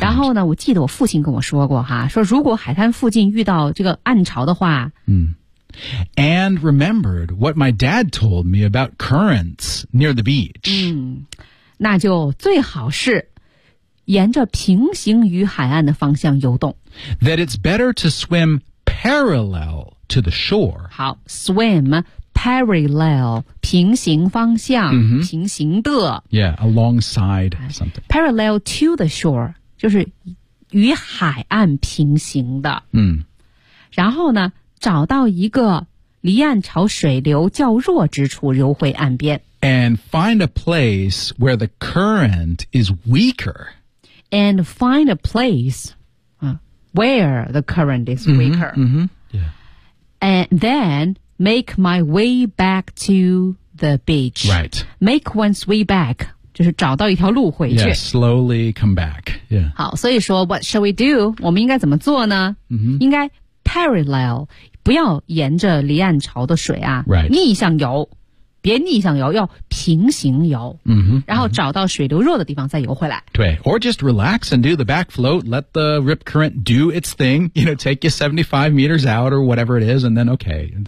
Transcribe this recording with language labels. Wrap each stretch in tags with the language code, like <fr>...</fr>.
<zh>然后呢，我记得我父亲跟我说过哈，说如果海滩附近遇到这个暗潮的话，</zh> <en>And remembered what my dad told me about currents near the beach.</en> <zh>那就最好是沿着平行于海岸的方向游动。</zh> <en>That it's better to swim parallel to the shore.</en> <zh>好 ，swim。Parallel, 平行方向、 mm-hmm. 平行的</zh> <en>Yeah, alongside something. Parallel to the shore,</en> <zh>就是与海岸平行的。然后呢找到一个离岸潮水流较弱之处游回岸边。</zh> <en>And find a place where the current is weaker. And find a place、where the current is weaker. Mm-hmm, mm-hmm. Yeah. And then... Make my way back to the beach. Right. Make one's way back.</en> <zh>就是找到一条路回去。</zh> <en>Yeah, slowly come back. Yeah.</en> <zh>好，所以说</zh> <en>what shall we do?</en> <zh>我们应该怎么做呢？ Mm-hmm. 应该 parallel, 不要沿着离岸潮的水啊、</zh> <en>right.</en> <zh>逆向游，别逆向游，要平行游、 mm-hmm. 然后找到水流弱的地方再游回来。</zh> <en>对 or just relax and do the back float, let the rip current do its thing, you know, take you 75 meters out or whatever it is, and then okay.</en>